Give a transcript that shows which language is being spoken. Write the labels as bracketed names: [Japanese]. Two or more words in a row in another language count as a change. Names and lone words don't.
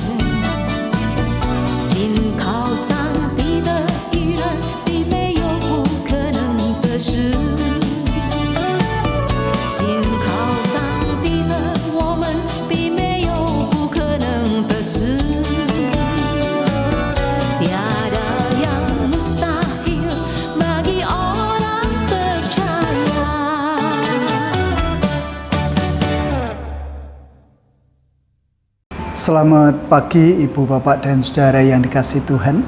[Chinese] 信靠上帝的义人，必没有不可能的事。信靠上帝的我们，必没有不可能的事。 [Indonesian] Tiada yang mustahil bagi orang percaya. Selamat pagi Ibu, Bapak, dan Saudara yang dikasihi Tuhan.